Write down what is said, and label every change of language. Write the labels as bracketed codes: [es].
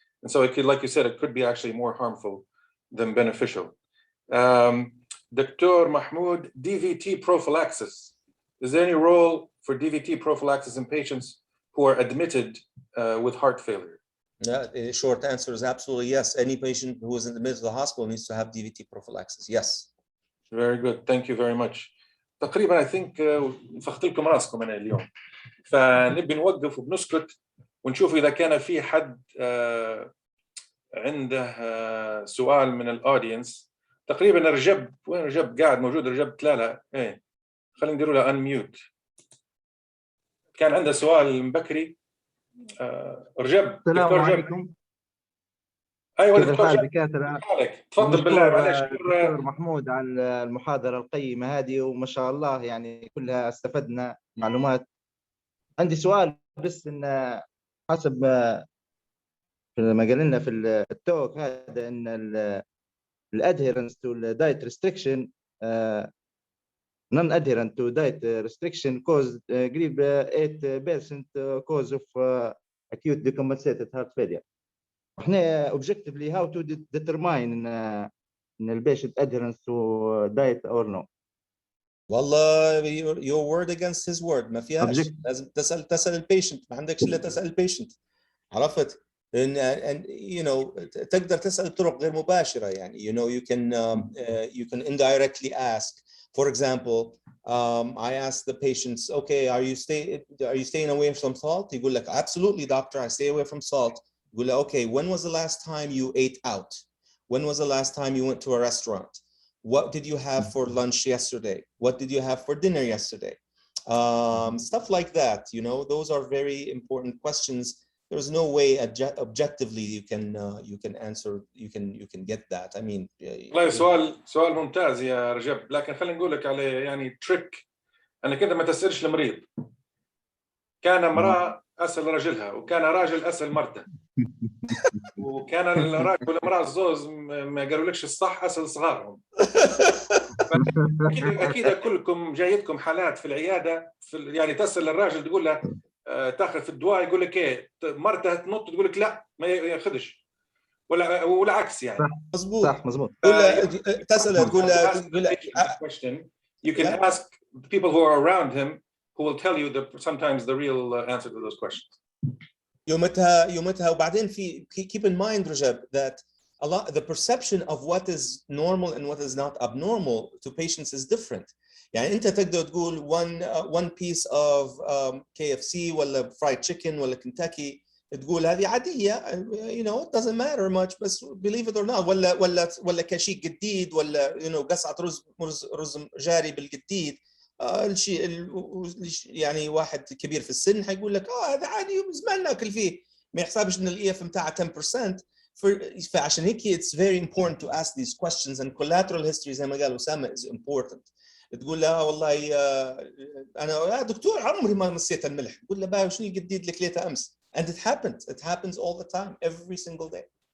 [en] And so it could, like you said, it could be actually more harmful than beneficial. Dr. Mahmoud, DVT prophylaxis. Is there any role for DVT prophylaxis in patients who are admitted with heart failure? Yeah, the short answer is absolutely yes. Any patient who is admitted to the hospital needs to have DVT prophylaxis. Yes. Very good. Thank you very much. [ar] تقريبا [en] I think [ar] فخت لكم راسكم أنا اليوم. فنبي نوقف وبنسكت ونشوف إذا كان في حد عنده سؤال من الأودينس. تقريبا رجب، وين رجب قاعد موجود؟ رجب لا إيه، خلينا نديروا له unmute. كان عنده سؤال مبكري. رجب. السلام عليكم. ايوه كيف الحال دكاتره؟ تفضل بالله معلش. دكتور محمود على المحاضره القيمه هذه وما شاء الله يعني كلها استفدنا معلومات. عندي سؤال بس ان حسب ما قال لنا في التوك هذا ان [en] الادهيرنس تو الدايت restriction non adherent to diet restriction caused قريب 8% cause of acute decompensated heart failure. [ar] احنا [en] objectively how to determine ان البيشنت adherence to diet or no. [ar] والله [en] your word against his word [ar] ما فيهاش. لازم تسأل البيشنت، ما عندكش الا تسأل البيشنت. عرفت؟ [en] and you know [ar] تقدر تسأل بطرق غير مباشرة يعني [en] you can indirectly ask. For example, I ask the patients, okay, are you staying away from salt? [ar] يقول لك [en] absolutely doctor, I stay away from salt. يقول لك okay, when was the last time you ate out? When was the last time you went to a restaurant? What did you have for lunch yesterday? What did you have for dinner yesterday? Stuff like that, you know, those are very important questions. There's no way objectively you can answer, you can get that. I mean, [ar] والله سؤال ممتاز يا رجب، لكن خلينا نقول لك عليه يعني تريك انك انت ما تسالش المريض. كان امراه اسال رجلها، وكان راجل اسال مرته، وكان الراجل والمراه الزوز ما قالولكش الصح اسال صغارهم. اكيد كلكم جايتكم حالات في العياده يعني تسال الراجل تقول له تاخذ في الدواء يقول لك ايه، مرته تنط تقول لك لا ما ياخذش، ولا عكس يعني. مظبوط صح مظبوط. تسال تقول له [en] you can ask the people who are around him who will tell you sometimes the real answer to those questions. [ar] يومتها وبعدين في [en] keep in mind رجب that the perception of what is normal and what is not abnormal to patients is different. [ar] يعني انت تقدر تقول [en] one piece of KFC [ar] ولا [en] fried chicken [ar] ولا Kentucky تقول هذه عادية, [en] you know, it doesn't matter much, [ar] بس [en] believe it or not, [ar] ولا كشيك جديد ولا you know قصعة رز جاري بالجديد. الشيء يعني واحد كبير في السن حيقول لك هذا عادي وزمان ناكل فيه, ما يحسبش ان الاي اف بتاعه 10%. فعشان هيك [en] it's very important to ask these questions, and collateral history [ar] زي ما قال [en] أسامة is important. [ar] تقول لها والله انا دكتور عمري ما مسيت الملح, تقول لها بقى شنو الجديد اللي كليته امس, [en] and it happens all the time every single day.